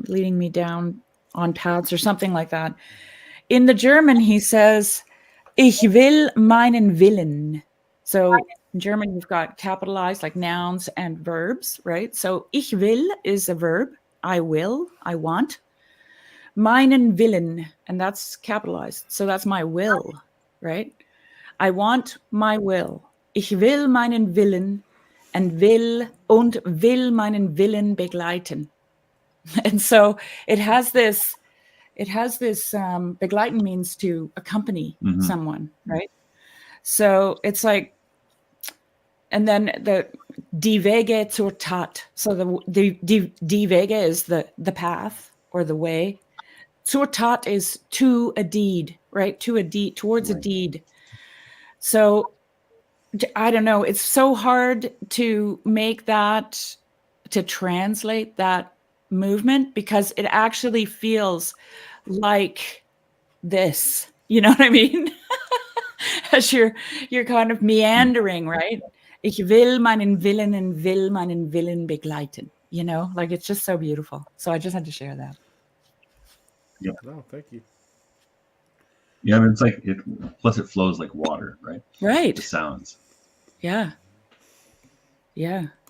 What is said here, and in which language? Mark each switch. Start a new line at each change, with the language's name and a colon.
English: Leading me down on paths or something like that. In the German, he says,
German: "Ich will meinen Willen."
English: So in German, you've got capitalized like nouns and verbs, right? So
German: ich will
English: is a verb. I will, I want.
German: Meinen Willen,
English: and that's capitalized. So that's my will, right? I want my will.
German: Ich will meinen Willen and will meinen Willen begleiten.
English: And so it has this begleiten means to accompany someone, right? So it's like, and then the
German: die Wege zur Tat.
English: So the
German: die Wege
English: is the path or the way.
German: Zur Tat
English: is to a deed, right? To a deed, towards a deed. So I don't know. It's so hard to make that, to translate that movement, because it actually feels like this. You know what I mean? As you're kind of meandering, right?
German: Ich will meinen Willen und will meinen Willen begleiten.
English: You know, like it's just so beautiful. So I just had to share that. Yep. No, thank you. Yeah, I mean, it's like plus it flows like water, right? Right. The sounds. Yeah. Yeah.